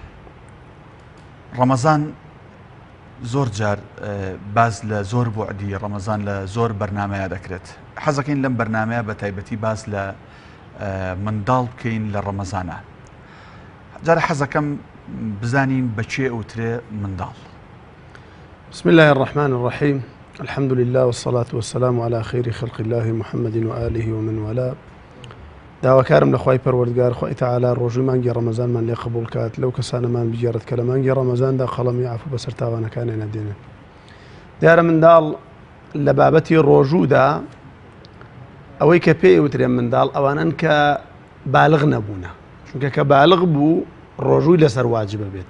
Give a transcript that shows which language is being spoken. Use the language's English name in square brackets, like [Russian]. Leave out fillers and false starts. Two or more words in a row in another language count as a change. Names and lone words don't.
[Central Kurdish] ڕەمەزان زۆر جار باز لە زۆر بوعدی ڕەمەزان لە زۆر بەرنامەیە دەکرێت. حەزەکەین لەم بەرنامەیە بە تایبەتی باز لە منداڵ بکەین لە ڕەمەزانە. جارە حەزەکەم بزانین بەچێ ئەوترێ منداڵ. [Arabic] بسم الله الرحمن الرحيم. الحمد لله والصلاة والسلام على خير خلق الله محمد وآله ومن والاه. [Central Kurdish] داواکارم لە خوای پەروەردگار خوای تەعالا ڕۆژوی مانگی ڕەمەزانمان لێ قبوڵ کات، لەو کەسانەمان بگێڕێت کە لە مانگی ڕەمەزاندا خەڵەمی عەفو بەسەر تاوانەکانیان نەدێنن. دیارە منداڵ لە بابەتی ڕۆژوودا ئەوەی کە پێی وترێن منداڵ ئەوانن کە بالغ نەبوونە، چونکە کە بالغ بوو ڕۆژووی لەسەر واجبە بێت.